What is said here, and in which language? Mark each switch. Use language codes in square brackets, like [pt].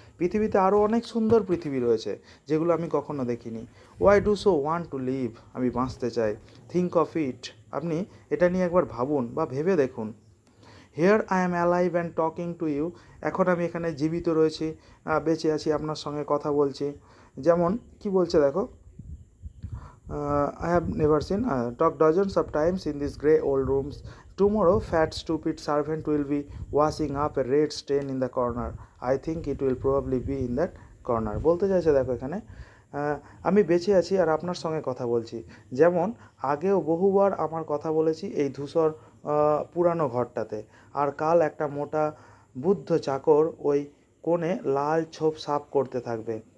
[bn] পৃথিবীতে আরও অনেক সুন্দর পৃথিবী রয়েছে যেগুলো আমি কখনো দেখিনি। [en] why do so want to live, [bn] আমি বাঁচতে চাই। [en] think of it, [bn] আপনি এটা নিয়ে একবার ভাবুন বা ভেবে দেখুন। [en] here I am alive and talking to you, [bn] এখন আমি এখানে জীবিত রয়েছি, বেঁচে আছি, আপনার সঙ্গে কথা বলছি। যেমন কি বলছে দেখো, [en] I have never seen talk dozens of times in these grey old rooms. Tomorrow, fat stupid servant will be washing up a red stain in the corner. I think it will probably be in that corner. [bn] বলতে চাইছে দেখো এখানে, আমি বেঁচে আছি আর আপনার সঙ্গে কথা বলছি। যেমন আগেও বহুবার আমার কথা বলেছি এই ধূসর পুরানো ঘরটাতে, আর কাল একটা মোটা বুদ্ধ চাকর ওই কোণে লাল ছোপ সাফ করতে থাকবে।